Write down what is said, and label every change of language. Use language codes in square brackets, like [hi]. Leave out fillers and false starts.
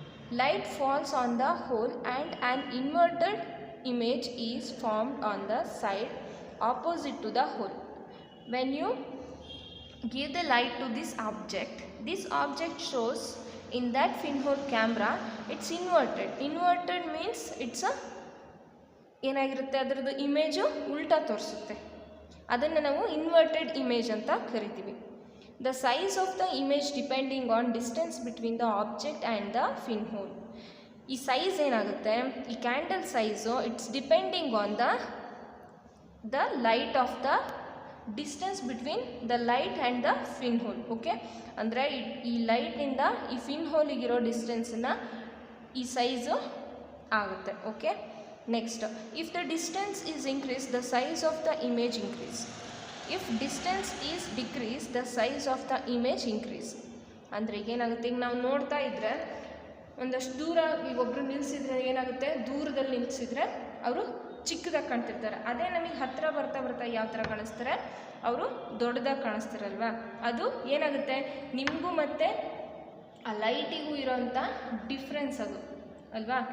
[en] Light falls on the hole and an inverted image is formed on the side opposite to the hole. When you give the light to this object shows in that pinhole camera, it's inverted means it's a [kn] ಏನಾಗಿರುತ್ತೆ, ಅದರದ್ದು image ಉಲ್ಟಾ ತೋರಿಸುತ್ತೆ. ಅದನ್ನು ನಾವು inverted image ಅಂತ ಕರಿತೀವಿ. [en] The size of the image depending on distance between the object and the pinhole. [kn] ಈ size ಏನಾಗುತ್ತೆ, ಈ candle size [en] It's depending on the light of the distance between the light and the pinhole. [kn] Okay, ಅಂದರೆ ಈ ಲೈಟಿಂದ ಈ ಪಿನ್ಹೋಲಿಗಿರೋ ಡಿಸ್ಟೆನ್ಸನ್ನು ಈ ಸೈಜು ಆಗುತ್ತೆ. [en] Okay, next, if the distance is increased, the size of the image increase. If distance is decreased, the size of the image increase. [kn] ಅಂದರೆ ಏನಾಗುತ್ತೆ, ಈಗ ನಾವು ನೋಡ್ತಾ ಇದ್ದರೆ ಒಂದಷ್ಟು ದೂರ, ಈಗ ಒಬ್ಬರು ನಿಲ್ಲಿಸಿದ್ರೆ ಏನಾಗುತ್ತೆ, ದೂರದಲ್ಲಿ ನಿಲ್ಲಿಸಿದ್ರೆ ಅವರು ಚಿಕ್ಕದಾಗಿ ಕಾಣ್ತಿರ್ತಾರೆ. ಅದೇ ನಮಗೆ ಹತ್ತಿರ ಬರ್ತಾ ಯಾವ ಥರ ಕಾಣಿಸ್ತಾರೆ, ಅವರು ದೊಡ್ಡದಾಗಿ ಕಾಣಿಸ್ತಾರಲ್ವ. ಅದು ಏನಾಗುತ್ತೆ, ನಿಮಗೂ ಮತ್ತು ಆ ಲೈಟಿಗೂ ಇರೋಂಥ ಡಿಫ್ರೆನ್ಸ್ ಅದು ಅಲ್ವಾ.